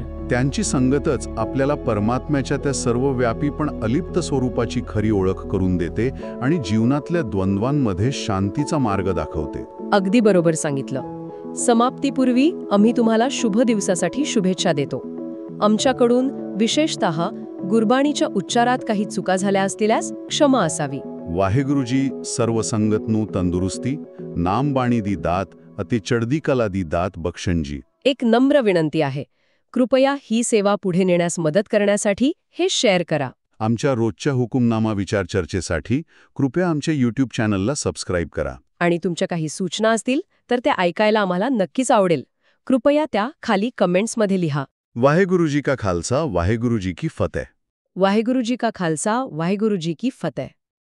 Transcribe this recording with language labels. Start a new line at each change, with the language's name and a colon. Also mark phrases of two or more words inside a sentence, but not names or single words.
Marathi: त्यांची संगतच आपल्याला परमात्म्याच्या त्या सर्वव्यापी पण अलिप्त स्वरूपाची खरी ओळख करून देते आणि जीवनातल्या द्वंद्वांमध्ये शांतीचा मार्ग दाखवते. अगदी बरोबर सांगितलं. समाप्तीपूर्वी आम्ही तुम्हाला शुभ दिवसासाठी शुभेच्छा देतो. आमच्याकडून विशेषतः गुरबाणीच्या उच्चारात काही चुका झाल्या असल्यास क्षमा असावी.
Punjabi: ਵਾਹਿਗੁਰੂ ਜੀ ਸਰਵ ਸੰਗਤ ਨੂੰ ਤੰਦਰੁਸਤੀ, ਨਾਮ ਬਾਣੀ ਦੀ ਦਾਤ ਅਤੇ ਚੜ੍ਹਦੀ ਕਲਾ ਦੀ ਦਾਤ ਬਖਸ਼ਣ ਜੀ.
Marathi: एक नम्र विनंती आहे, कृपया ही सेवा पुढे नेण्यास मदत करण्यासाठी हे शेअर करा. आमच्या रोजच्या हुकुमनामा विचार चर्चेसाठी कृपया आमच्या YouTube चॅनलला सबस्क्राईब करा. आणि तुमच्या काही सूचना असतील तर त्या ऐकायला आम्हाला नक्कीच आवडेल. कृपया त्या खाली कमेंट्समध्ये लिहा.
Punjabi: ਵਾਹਿਗੁਰੂ ਜੀ ਕਾ ਖ਼ਾਲਸਾ, ਵਾਹਿਗੁਰੂ ਜੀ ਕੀ ਫ਼ਤਿਹ. ਵਾਹਿਗੁਰੂ ਜੀ ਕਾ ਖ਼ਾਲਸਾ, ਵਾਹਿਗੁਰੂ ਜੀ ਕੀ ਫ਼ਤਿਹ.